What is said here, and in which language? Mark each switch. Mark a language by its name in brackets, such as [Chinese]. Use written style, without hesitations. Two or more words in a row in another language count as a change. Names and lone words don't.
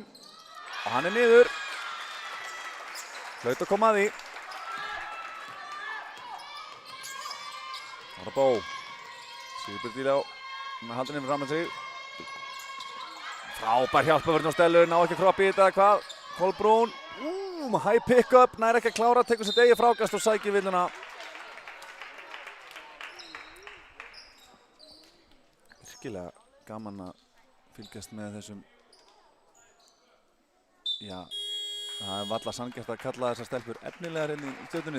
[Icelandic] Og hann er niður. Hlaut að koma að því. Það er Bó. Sigurbjörg Diljá. Hún haldur henni fram með sig. Frábær hjálpavörn á Stellu. Ná ekki að kroppa í þetta. Hvað? Kolbrún. [English] High pick-up. [Icelandic] Nær ekki að klára. Tekur sitt eigið frákast og sækir villuna. Virkilega gaman að fylgjast með þessum. Já. Það er varla sanngjarnt að kalla þessar stelpur efnilegar inn í Stjörnunni.